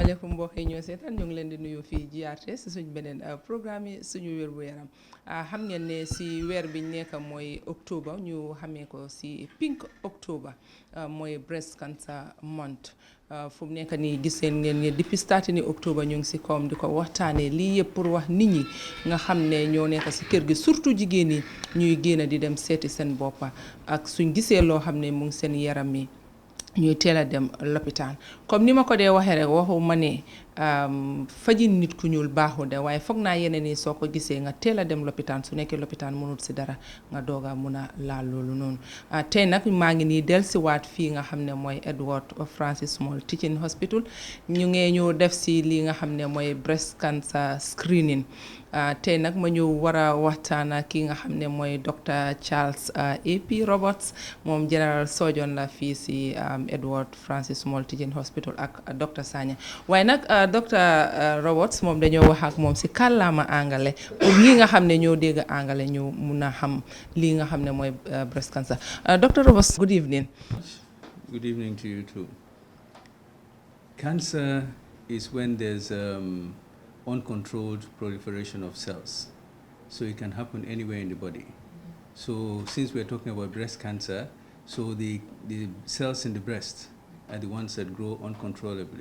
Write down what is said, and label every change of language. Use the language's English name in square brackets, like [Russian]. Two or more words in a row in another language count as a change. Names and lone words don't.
[Wolof] mbokk yi ñoo seetaan ñu ngi leen di nuyu fii GRTS suñ beneen programme yi suñu wér bu yaram xam ngeen ne si weer biñ nekk mooy octobre ñu xamee ko si [English] pink october [Wolof] mooy [English] breast cancer month [Wolof] fu mu nekk nii gis ngeen ne depuis starting ni octobre ñu ngi si koom di ko waxtaanee lii yëpp pour wax nit ñi nga xam ne ñoo nekk si kër gi surtout jigéen ñi ñuy génn di dem seeti seen boppa ak suñ gisee loo xam ne mu ngi seen yaram mi ñuy teel a dem lopitaan comme ni ma ko dee waxee rek waxu ma ne fajin nit ku ñuul baaxul de waaye foog naa yeneen yi soo ko gisee nga teel a dem lopitaan su nekkee lopitaan mënul si dara nga doog a mun a laal loolu noonu tey nag maa ngi nii dellusiwaat fii nga xam ne mooy Edward Francis Small Teaching Hospital ñu ngee ñu def si lii nga xam ne mooy [English] breast cancer screening [Wolof] tey nag ma ñëw war a waxtaan ak ki nga xam ne mooy Dr Charles AP Roberts moom [English] general surgeon [Wolof] la fii si Edward Francis Small Teaching Hospital ak Dr Sanya waaye nag Dr Roberts moom dañoo wax ak moom si kàllaama angale pour ñi nga xam ne ñoo dégg angale ñu mun a xam lii nga xam ne mooy [English] breast cancer. Dr Roberts, good evening. Good evening to you too. Cancer is when there's uncontrolled proliferation of cells. So it can happen anywhere in the body. So since we're talking about breast cancer, so the cells in the breast are the ones that grow uncontrollably.